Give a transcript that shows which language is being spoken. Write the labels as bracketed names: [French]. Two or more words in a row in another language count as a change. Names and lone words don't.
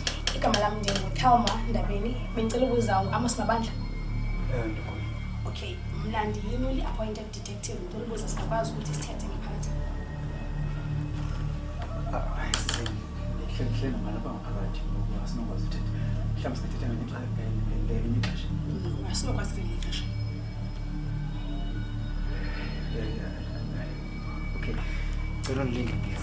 [Xhosa] Igama lami ndinguThelma Ndabeni. Bengicela ukuza u-Amos Mabandla. Okay, mna ndiyi- [English] newly appointed detective. [Xhosa] Ngicela ukuza singakwazi ukuthi sithethe ngaphakathi. Hle namalapha ngaphakathi ngoba asinokwazi uthetha. Mhlawumbe singathetha ngelinye ixesha. Asinokwazi ngelinye ixesha. Okay. Cela undilinde please.